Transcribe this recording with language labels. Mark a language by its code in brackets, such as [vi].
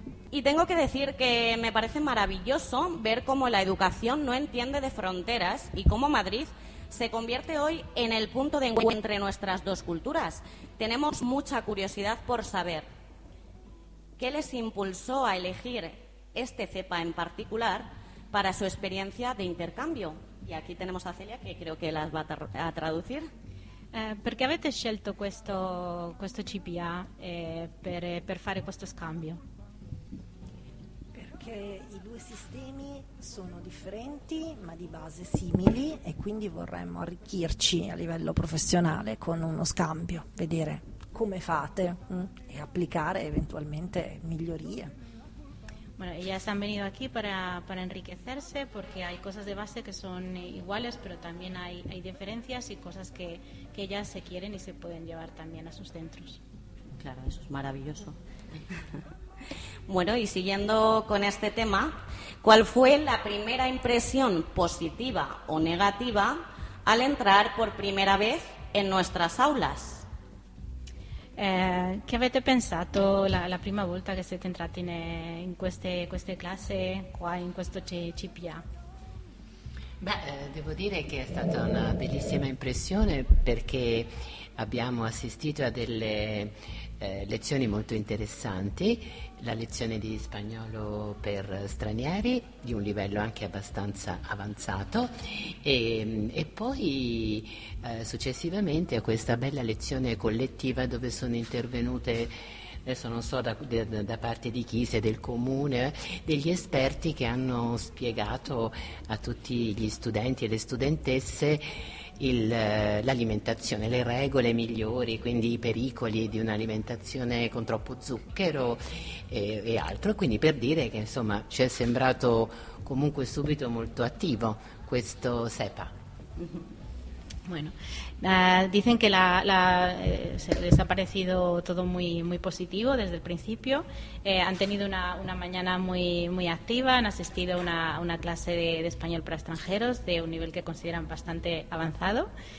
[es] Y tengo que decir que me parece maravilloso ver cómo la educación no entiende de fronteras y cómo Madrid se convierte hoy en el punto de encuentro entre nuestras dos culturas. Tenemos mucha curiosidad por saber qué les impulsó a elegir este CEPA en particular para su experiencia de intercambio. Y aquí tenemos a Celia, que creo que las va a traducir. [it] Perché avete scelto questo CPA per fare questo scambio? Perché i due sistemi sono differenti, ma di base simili, e quindi vorremmo arricchirci a livello professionale con uno scambio, vedere come fate e applicare eventualmente migliorie. [es] Bueno, ellas han venido aquí para enriquecerse porque hay cosas de base que son iguales, pero también hay diferencias y cosas que ellas se quieren y se pueden llevar también a sus centros. Claro, eso es maravilloso. Bueno, y siguiendo con este tema, ¿cuál fue la primera impresión positiva o negativa al entrar por primera vez en nuestras aulas? [it] Che avete pensato la prima volta che siete entrati in queste classi, qua in questo CPA? Beh, devo dire che è stata una bellissima impressione perché abbiamo assistito a delle lezioni molto interessanti, la lezione di spagnolo per stranieri, di un livello anche abbastanza avanzato, e poi successivamente a questa bella lezione collettiva dove sono intervenute, adesso non so da parte di chi, se del comune, degli esperti che hanno spiegato a tutti gli studenti e le studentesse l'alimentazione, le regole migliori, quindi i pericoli di un'alimentazione con troppo zucchero e altro. Quindi per dire che insomma ci è sembrato comunque subito molto attivo questo CEPA. [es] Bueno, dicen que les ha parecido todo muy, muy positivo desde el principio. Han tenido una mañana muy, muy activa, han asistido a una clase de español para extranjeros de un nivel que consideran bastante avanzado.